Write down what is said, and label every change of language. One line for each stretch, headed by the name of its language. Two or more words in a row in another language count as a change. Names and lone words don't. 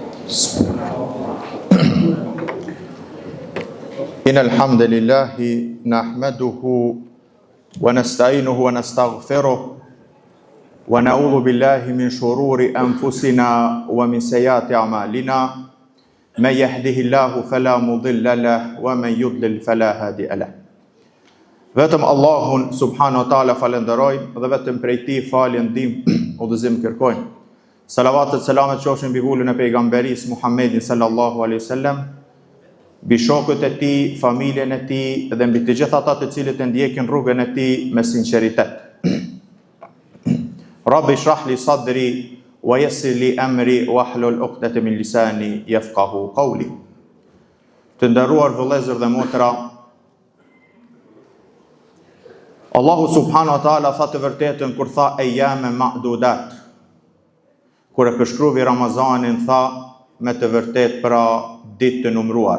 Arabic: إن الحمد لله نحمده ونستعينه ونستغفره ونعوذ بالله من شرور أنفسنا ومن سيئات أعمالنا من يهده الله فلا مضل له ومن يضلل فلا هادي له.
Albanian: Vetëm Allahun
Arabic: سبحانه وتعالى
Albanian: falenderojmë dhe vetëm prej tij falje ndihmë udhëzim kërkojmë. Salavatet selamet qofshin mbi vulën e pejgamberis Muhammedin
Arabic: صلى الله عليه وسلم,
Albanian: mbi shokët e tij, familjen e tij dhe mbi të gjithë ata të cilët e ndjekin rrugën e tij me sinqeritet.
Arabic: رب اشرح لي صدري ويسر لي أمري واحلل عقدة من لساني يفقهوا قولي.
Albanian: Të nderuar vëllezër dhe motra, Allahu
Arabic: سبحانه وتعالى
Albanian: tha të vërtetën kur tha
Arabic: أياما معدودات.
Albanian: Kur e përshkruvi Ramazanin tha me të vërtet pra ditë të numruara.